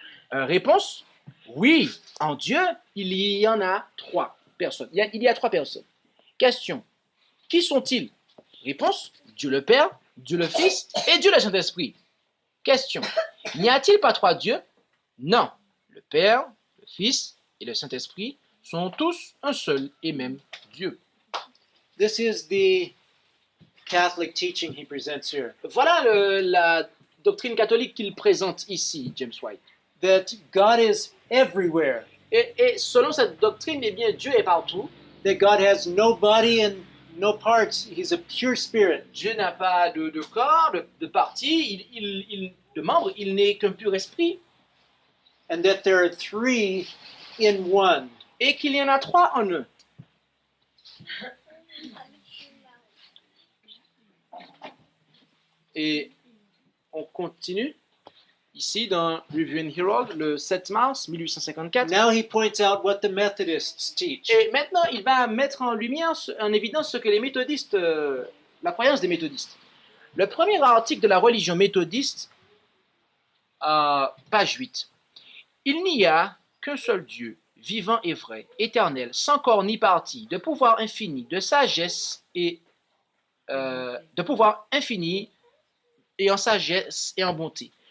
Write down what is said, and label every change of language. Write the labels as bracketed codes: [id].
[fr] Réponse. Oui, en Dieu, il y en a 3 personnes. Il y a 3 personnes. Question. Qui sont-ils? Réponse. Dieu le Père, Dieu le Fils et Dieu le Saint-Esprit. Question. N'y a-t-il pas 3 dieux? Non. Le Père, le Fils et le Saint-Esprit sont tous un seul et même Dieu. [en] This is the Catholic teaching he presents here. [fr] Voilà la doctrine catholique qu'il présente ici, James White. [en] That God is everywhere. [fr] Et selon cette doctrine, eh bien, Dieu est partout. [en] That God has no body and no parts. He's a pure spirit. [fr] Dieu n'a pas de corps, de partie, de membres, il n'est qu'un pur esprit. [en] And that there are 3 in one. [fr] Et qu'il y en a 3 en un. Et on continue ici dans Review and Herald le 7 mars 1854. [en] Now he points out what the Methodists teach. [fr] Et maintenant, il va mettre en lumière, en évidence ce que les méthodistes, la croyance des méthodistes. Le premier article de la religion méthodiste, page 8. Il n'y a qu'un seul Dieu, vivant et vrai, éternel, sans corps ni partie, de pouvoir infini, de sagesse et de pouvoir infini et en sagesse et en bonté.